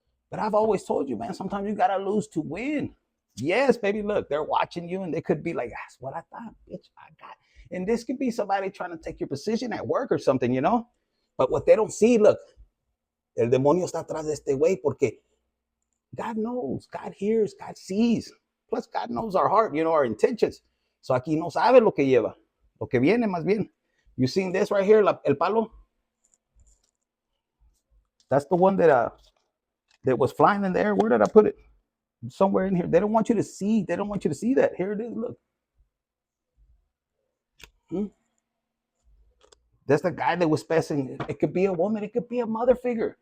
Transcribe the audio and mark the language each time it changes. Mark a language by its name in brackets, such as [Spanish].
[English] But I've always told you, man, sometimes you got to lose to win. Yes, baby, look, they're watching you and they could be like, that's what I thought, bitch, I got. And this could be somebody trying to take your position at work or something, But what they don't see, look, [Spanish] el demonio está atrás de este güey porque [English] God knows, God hears, God sees. Plus, God knows our heart, our intentions. [Spanish] So aquí no sabe lo que lleva, lo que viene más bien. [English] You seen this right here, [Spanish] el palo? [English] That's the one that was flying in the air. Where did I put it? Somewhere in here. They don't want you to see. They don't want you to see that. Here it is. Look. That's the guy that was passing. It could be a woman. It could be a mother figure.